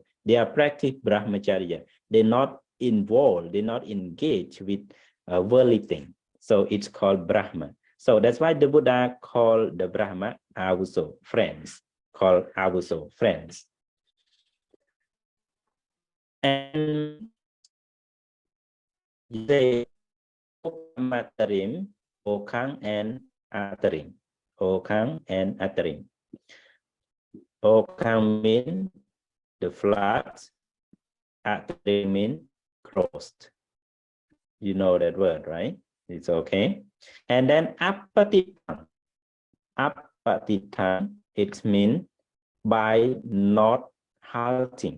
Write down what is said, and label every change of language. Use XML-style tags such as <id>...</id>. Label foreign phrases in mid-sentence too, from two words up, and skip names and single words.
<en>They are practice Brahmacharya. They're not involved, they're not engaged with worldly thing. So it's called Brahma. So that's why the Buddha called the Brahma avuso, friends. Called avuso, friends. And they</en> <pi>matarim, okang</pi> <en>and atarim. Okang and atarim. Okang mean the flood, atarim mean crossed. You know that word, right? It's okay. And then apatitang. Apatitang, it means by not halting.</en>